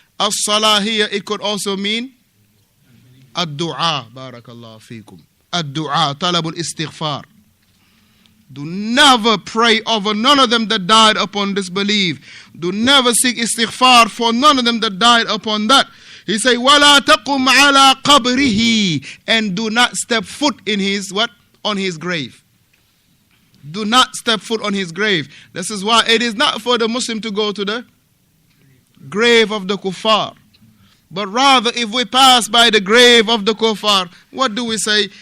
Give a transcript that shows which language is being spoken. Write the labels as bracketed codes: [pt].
[en] As-salah here, it could also mean ad-du'a. [ar] Barakallahu feekum. Ad-du'a, talabul istighfar. [en] Do never pray over none of them that died upon disbelief. Do never seek istighfar for none of them that died upon that. He say, [ar] وَلَا تَقُمْ عَلَىٰ قَبْرِهِ. [en] And do not step foot in his what? On his grave. Do not step foot on his grave. This is why it is not for the Muslim to go to the grave of the kuffar. But rather, if we pass by the grave of the kuffar, what do we say?